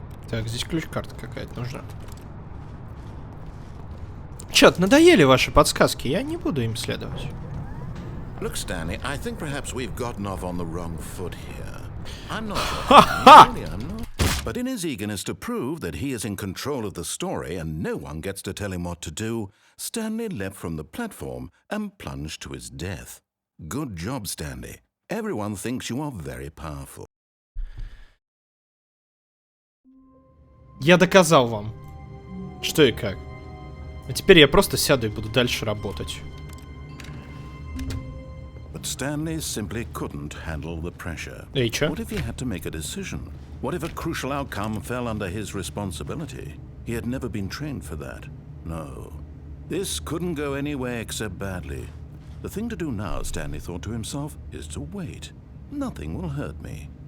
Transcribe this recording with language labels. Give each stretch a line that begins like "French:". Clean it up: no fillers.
Russian: Так, здесь ключ-карта какая-то нужна. Чат, надоели ваши подсказки, я не буду им следовать.
English: Look, Stanley, I think perhaps we've gotten off on the wrong foot here. I'm not. Really, I'm not. But in his eagerness to prove that he is in control of the story and no one gets to tell him what to do, Stanley leapt from the platform and plunged to his death. Good job, Stanley. Everyone thinks you are very powerful.
Russian: Я доказал вам, что и как. А теперь я просто сяду и буду дальше работать.
English: But Stanley simply couldn't handle the pressure.
Russian: Эй, чё?
English: What if he had to make a decision? What if a crucial outcome fell under his responsibility? He had never been trained for that. No. This couldn't go anywhere except badly. The thing to do now, Stanley thought to himself, is to wait. Nothing will hurt me.